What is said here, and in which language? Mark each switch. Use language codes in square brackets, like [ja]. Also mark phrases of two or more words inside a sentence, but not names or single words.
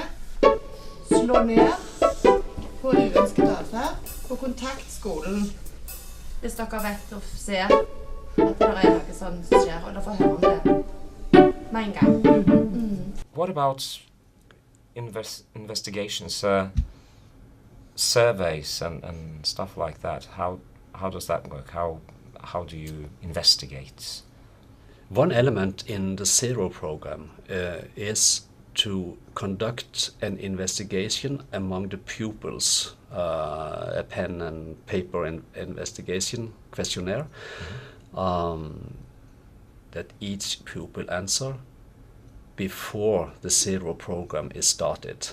[no] slå ned på uønsket atferd og kontakt skolen hvis dere vet og ser at det er noe sånn som skjer, og dere får høre om det med en gang. [en] What about investigations, surveys and stuff like that? How does that work? How do you investigate? One element in the Zero program is to conduct an investigation among the pupils, a pen and paper investigation questionnaire that each pupil answer before the Zero program is started.